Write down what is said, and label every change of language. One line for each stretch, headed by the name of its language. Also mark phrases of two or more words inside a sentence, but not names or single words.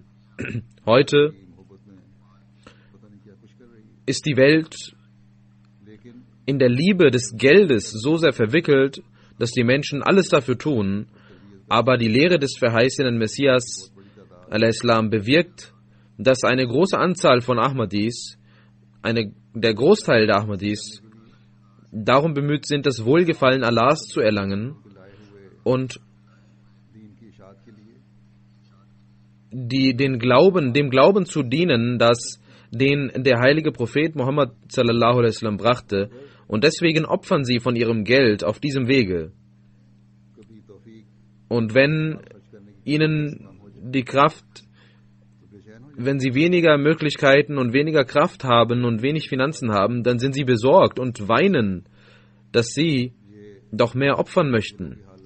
German: Heute ist die Welt in der Liebe des Geldes so sehr verwickelt, dass die Menschen alles dafür tun, aber die Lehre des verheißenen Messias al-Islam bewirkt, dass eine große Anzahl von Ahmadis, der Großteil der Ahmadis, darum bemüht sind, das Wohlgefallen Allahs zu erlangen und dem Glauben zu dienen, den der heilige Prophet Muhammad
Arabic: صلى الله عليه وسلم
German: brachte, und deswegen opfern sie von ihrem Geld auf diesem Wege. Und wenn sie weniger Möglichkeiten und weniger Kraft haben und wenig Finanzen haben, dann sind sie besorgt und weinen, dass sie doch mehr opfern möchten.